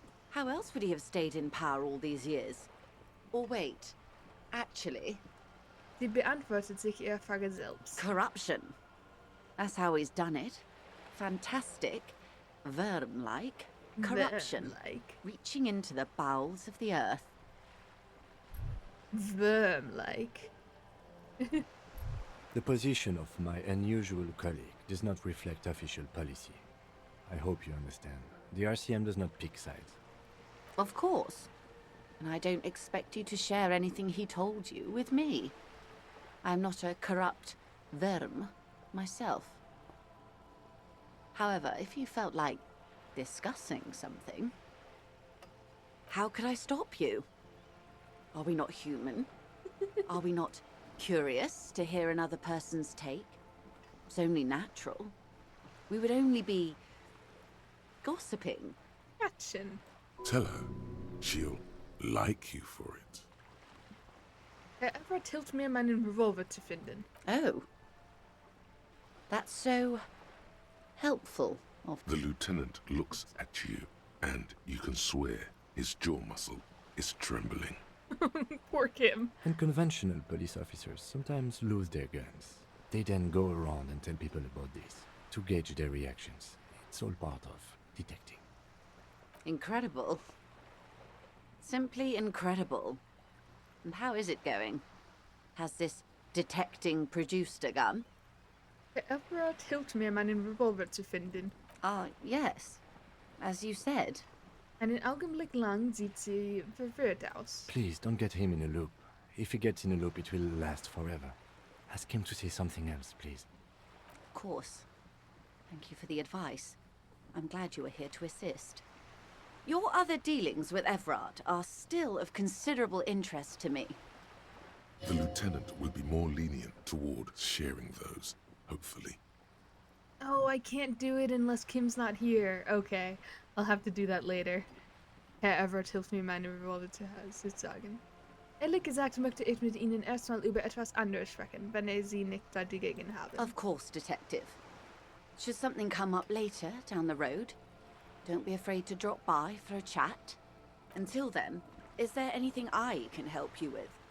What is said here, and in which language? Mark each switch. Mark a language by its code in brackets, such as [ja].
[en] How else would he have stayed in power all these years? Or wait, actually, [de] Sie beantwortet sich ihre Frage selbst. [en] corruption. That's how he's done it. Fantastic, worm-like corruption. Worm-like. Reaching into the bowels of the earth. Worm-like. The position of my unusual colleague does not reflect official policy. I hope you understand. The RCM does not pick sides. Of course. And I don't expect you to share anything he told you with me. I'm not a corrupt worm myself. However, if you felt like discussing something, how could I stop you? Are we not human? Are we not curious to hear another person's take? It's only natural. We would only be gossiping. Action. Tell her she'll like you for it. [de] Everett hilft mir, meinen Revolver zu finden. [en] Oh. That's so helpful of The lieutenant looks at you, and you can swear his jaw muscle is trembling. Poor Kim. And conventional police officers sometimes lose their guns. They then go around and tell people about this to gauge their reactions. It's all part of detecting. incredible. Simply incredible. And how is it going? Has this detecting produced a gun? [de] Everett hilft mir, meinen Revolver zu finden. [en] Yes. As you said. [de] Einen Augenblick lang sieht sie verwirrt aus. [en] Please don't get him in a loop. If he gets in a loop, it will last forever. Ask him to say something else, please. Of course. Thank you for the advice. I'm glad you were here to assist. Your other dealings with Everard are still of considerable interest to me. The lieutenant will be more lenient toward sharing those, hopefully. Oh, I can't do it unless Kim's not here. Okay, I'll have to do that later. [de] Herr Everett hilft mir, meine Revolver zu sagen. Ehrlich gesagt möchte ich mit Ihnen erstmal über etwas anderes sprechen, wenn Sie nicht dagegen haben. [en] Of course, Detective. Should something come up later down the road, don't be afraid to drop by for a chat. Until then, is there anything I can help you with?